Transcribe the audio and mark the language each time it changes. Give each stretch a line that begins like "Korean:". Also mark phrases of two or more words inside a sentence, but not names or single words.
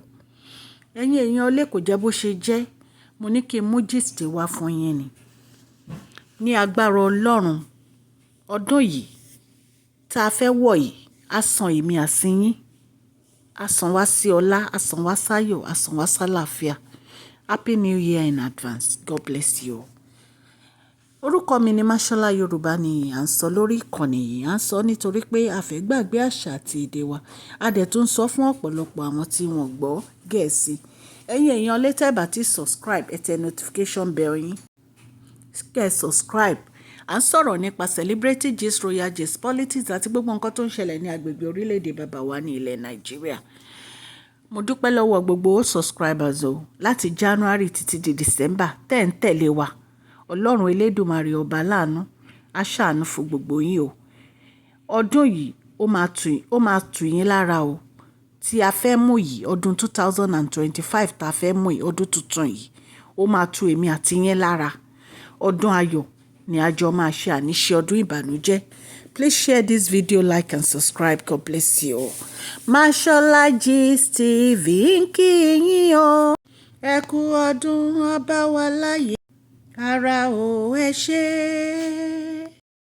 Yoruba: Ẹ̀yin èèyàn ilé kò jẹ́ bó ṣe jẹ́. Mo ní kí n mú gist wá fún yín ni. Ní agbára Ọlọ́run, ọdún yìí tá a fẹ́ wọ̀ yìí, á san èmi àsíyín. Á san wá sí ọlá, á san wá sáyọ̀, á san wá sálàáfíà.
English: Happy New Year in advance. God bless you.
Yoruba: Orúkọ mi ni Mashola Yorùbá ni à ń sọ lórí ìkànnì yìí. À ń sọ nítorí pé a fẹ́ gbàgbé àṣà àti èdè wa. A dẹ̀ tún sọ fún ọ̀pọ̀lọpọ̀ àwọn tí wọ́n gbọ́ Gẹ̀ẹ́sì. Ẹ̀yin èèyàn létí ẹ bá ti subscribe, ẹ tẹ
English: notification bell
Yoruba: yín. Kẹ́ subscribe. À ń sọ̀rọ̀ nípa
English: celebrity gist, royal gist,
Yoruba: politics àti gbogbo nǹkan tó ń ṣẹlẹ̀ ní agbègbè orílẹ̀-èdè bàbá wa ní ilẹ̀ Nàìjíríà. Mo dúpẹ́ lọ́wọ́ gbogbo subscribers o, láti January títí di December tẹ́ ń tẹ̀lé wa. Ọlọ́run Elédùmarè ọba láàánú á ṣàánú fún gbogbo yín o. Ọdún yìí ó máa tù yín lára o. Tí a fẹ́ mú yìí, ọdún 2025 tá a fẹ́ mú yìí, ọdún tuntun yìí, ó máa tu èmi àti yín lára. Ọdún ayọ̀ ni a jọ máa ṣe, àníṣe ọdún ìbànújẹ́.
English: Please share this video, like and subscribe. God bless you.
Yoruba: Mashola Gist TV ń kí yín o. Ẹ kú ọdún, a bá wa láyé. Ara o ẹ ṣé.